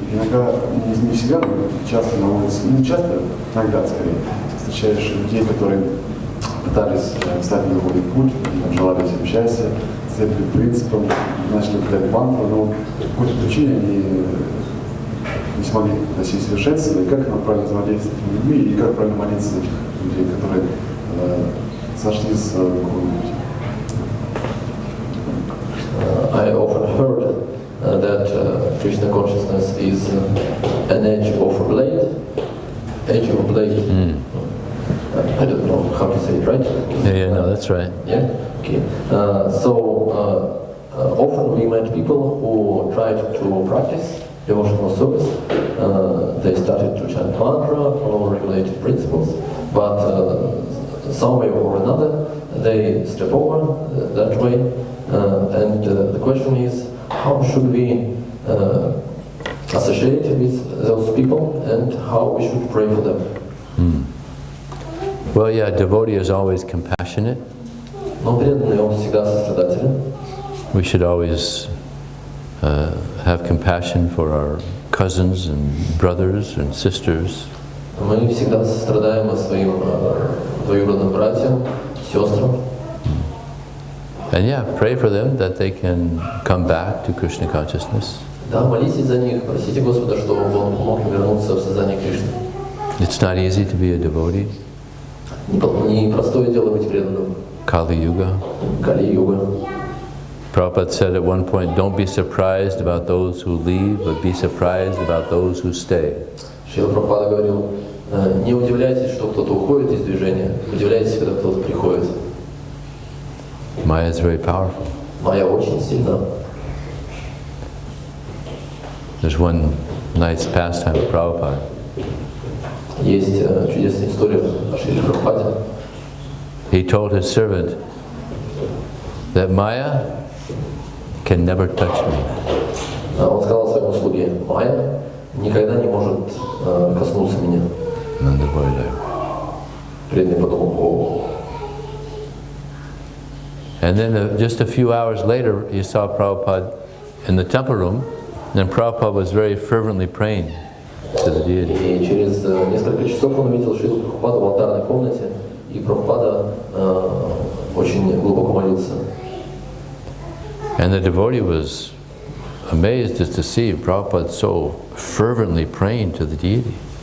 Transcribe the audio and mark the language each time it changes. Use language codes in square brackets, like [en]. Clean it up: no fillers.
[ru] Иногда, не всегда, но часто на улице, не часто, иногда скорее, встречаешь людей, которые пытались встать на духовный путь, желали всем счастья, следовали принципам, начали употреблять мантру, но по какой-то причине они не смогли достичь совершенства, и как нам правильно взаимодействовать с этими людьми, и как правильно молиться за этих людей, которые сошли с духовного пути. [en] I often heard that Krishna consciousness is an edge of a blade. Edge of a blade. I don't know how to say it, right? Yeah, no, that's right. Yeah? Okay. Often we met people who tried to practice devotional service. They started to chant mantra, follow regulated principles, but some way or another they step over that way. And the question is, how should we associate with those people and how we should pray for them? Well, yeah, a devotee is always compassionate. [ru] Но преданный, он всегда сострадателен. [en] We should always have compassion for our cousins and brothers and sisters. [ru] Мы всегда сострадаем своим двоюродным братьям, сестрам. [en] And yeah, pray for them that they can come back to Krishna consciousness. [ru] Да, молитесь за них, просите Господа, чтобы Он помог им вернуться в сознание Кришны. [en] It's not easy to be a devotee. [ru] Не простое дело быть преданным. [en] Kali Yuga. [ru] Кали-юга. [en] Prabhupada said at one point, don't be surprised about those who leave, but be surprised about those who stay. [ru] Шрила Прабхупада говорил, не удивляйтесь, что кто-то уходит из движения, удивляйтесь, когда кто-то приходит. [en] Maya is very powerful. [ru] Майя очень сильна. [en] There's one nice pastime of Prabhupada. [ru] Есть чудесная история о Шриле Прабхупаде. [en] He told his servant that Maya can never touch me. [ru] Он сказал своему слуге, Майя никогда не может коснуться меня. Преданный подумал, о. [en] And then just a few hours later, he saw Prabhupada in the temple room, and Prabhupada was very fervently praying to the deity. [ru] И через несколько часов он увидел Шрилу Прабхупаду в алтарной комнате, и Прабхупада очень глубоко молился. [en] And the devotee was amazed just to see Prabhupada so fervently praying to the deity.